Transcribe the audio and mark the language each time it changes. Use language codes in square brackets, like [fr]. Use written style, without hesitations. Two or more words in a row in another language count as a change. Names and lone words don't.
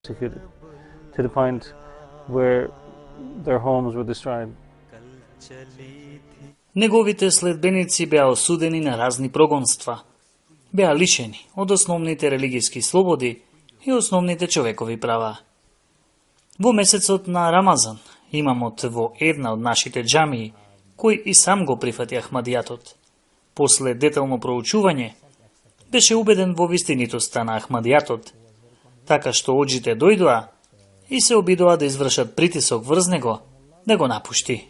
[en] Executed to the point where their homes were destroyed. [mk] Неговите следбеници беа осудени на разни прогонства. Беа лишени од основните религиски слободи и основните човекови права. Во месецот на Рамазан, имамот во една од нашите џамии, кој и сам го прифати Ахмадијатот, после детално проучување, беше убеден во вистинитоста на Ахмадијатот, така што оџите дојдоа и се обидоа да извршат притисок врз него да го напушти.